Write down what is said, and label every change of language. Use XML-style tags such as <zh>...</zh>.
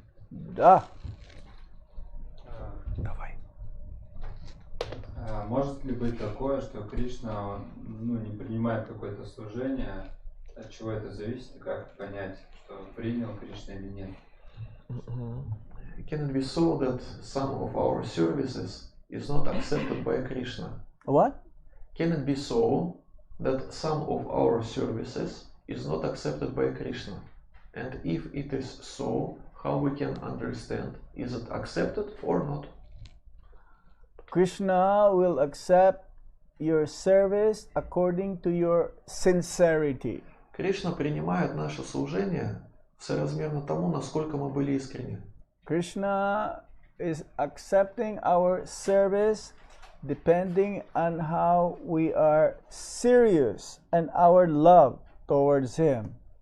<ru>Да. Давай. Может ли быть такое, что Кришна не принимает какое-то служение? От чего это зависит? Как понять, что принял Кришна или нет?</ru> <en>Can it be so that some of our services is not accepted by Krishna? What? Can it be so that some of our services is not accepted by Krishna? And if it is so, how we can understand, is it accepted or not? Krishna will accept your service according to your sincerity.</en> <ru>Кришна принимает наше служение соразмерно тому, насколько мы были искренни.</ru> <en>Krishna is accepting our service depending on how we are serious and our love towards Him.</en>